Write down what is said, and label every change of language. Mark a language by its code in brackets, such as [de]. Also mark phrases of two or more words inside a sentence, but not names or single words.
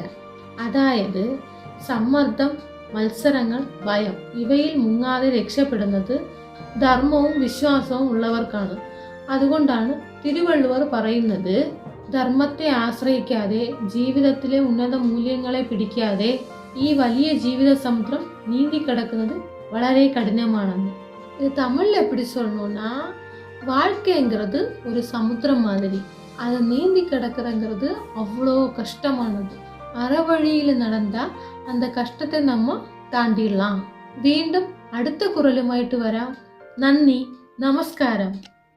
[ml] അതായത് സമ്മർദ്ദം, മത്സരങ്ങൾ, ഭയം ഇവയിൽ മുങ്ങാതെ രക്ഷപ്പെടുന്നത് ധർമ്മവും വിശ്വാസവും ഉള്ളവർക്കാണ്. അതുകൊണ്ടാണ് തിരുവള്ളുവർ പറയുന്നത്, ധർമ്മത്തെ ആശ്രയിക്കാതെ, ജീവിതത്തിലെ ഉന്നത മൂല്യങ്ങളെ പിടിക്കാതെ ഈ വലിയ ജീവിത സമുദ്രം നീന്തിക്കിടക്കുന്നത് വളരെ കഠിനമാണെന്ന്. ഇത് തമിഴിൽ [ta] எப்படி சொல்லணும்னா, வாழ்க்கைங்கிறது ஒரு சமுத்திரம் மாதிரி, அதை நீந்தி கிடக்குறங்கிறது அவ்வளோ கஷ்டமானது. அறவழியில் நடந்தா அந்த கஷ்டத்தை நம்ம தாண்டிடலாம். [ml] വീണ്ടും അടുത്ത കുറലുമായിട്ട് വരാം. നന്ദി, നമസ്കാരം.